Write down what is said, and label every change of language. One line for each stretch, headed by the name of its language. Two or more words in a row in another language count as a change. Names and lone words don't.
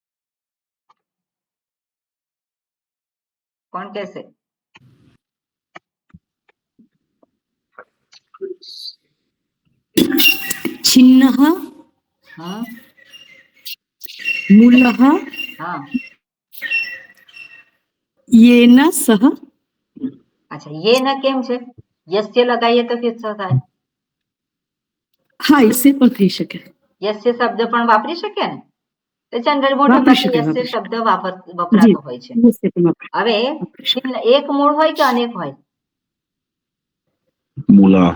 Gujarati: કોણ કહેશે? કોણ કહેશે?
Sanskrit: छिन्नः
Gujarati: હા
Sanskrit: मूलः
Gujarati: હા
Sanskrit: येन सह
Gujarati: અચ્છા
Sanskrit: ये न
Gujarati: કેમ છે? યસ્ય લગાવીએ તો કેટલો થાય? હા એસે પણ થઈ શકે. યસ્ય શબ્દ પણ વાપરી શકે ને? તો જનરલ મોટા વાપરી ભાગે શકે, યસ્ય વાપરી શબ્દ જી વપરાતો હોય છે. એસે પણ વાપરી હવે શકે. એક મૂળ હોય કે અનેક હોય?
Sanskrit: મૂલાહ.